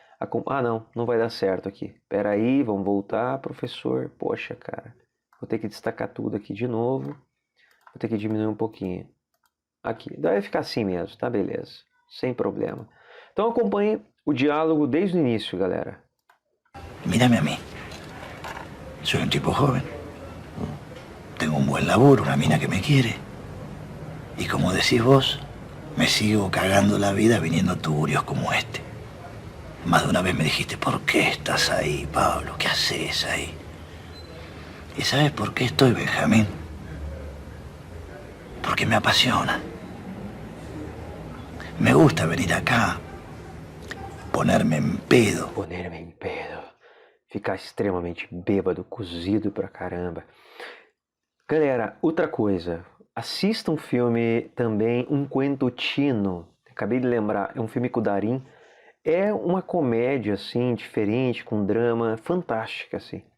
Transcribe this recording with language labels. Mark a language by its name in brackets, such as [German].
[Portuguese] Ah, não vai dar certo aqui. Espera aí, vamos voltar, professor. Poxa, cara. Vou ter que destacar tudo aqui de novo. Vou ter que diminuir um pouquinho. Aqui. Deve ficar assim mesmo, tá? Beleza. Sem problema. Então acompanhe o diálogo desde o início, galera. [Spanish] Mírame a mí. Soy un tipo joven. Tengo un buen laburo, una mina que me quiere. Y como decís vos, me sigo cagando la vida viniendo a tuburios como este. Más de una vez me dijiste, ¿por qué estás ahí, Pablo? ¿Qué haces ahí? ¿Y sabes por qué estoy, Benjamín? Porque me apasiona. Me gusta venir acá, ponerme en pedo. Ponerme em pedo. [Portuguese] Ficar extremamente bêbado, cozido pra caramba. Galera, outra coisa. Assista um filme também, Um Cuento Chino. Acabei de lembrar, é um filme com o Darín. É uma comédia, assim, diferente, com drama, fantástica, assim.